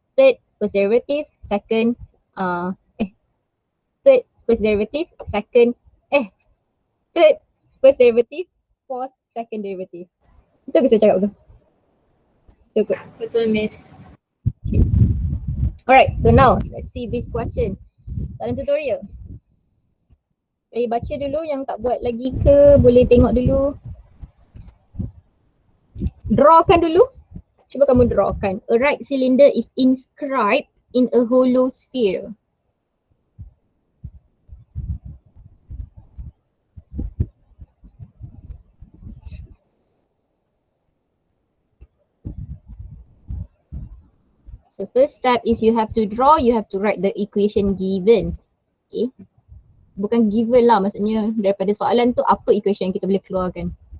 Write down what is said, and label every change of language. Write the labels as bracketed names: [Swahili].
[English] Third, first derivative. Second, third, first derivative. Second, third, first derivative. Fourth, second derivative. [Malay] Betul ke saya cakap betul? Betul ke? Betul, Miss. [English] Alright, so now let's see this question. [Malay] Soalan tutorial. Boleh baca dulu, yang tak buat lagi ke boleh tengok dulu. Drawkan dulu. Cuba kamu drawkan. [English] A right cylinder is inscribed in a hollow sphere. So first step is you have to draw, you have to write the equation given. Okay. [Malay] Bukan given lah, maksudnya daripada soalan tu apa equation yang kita boleh keluarkan.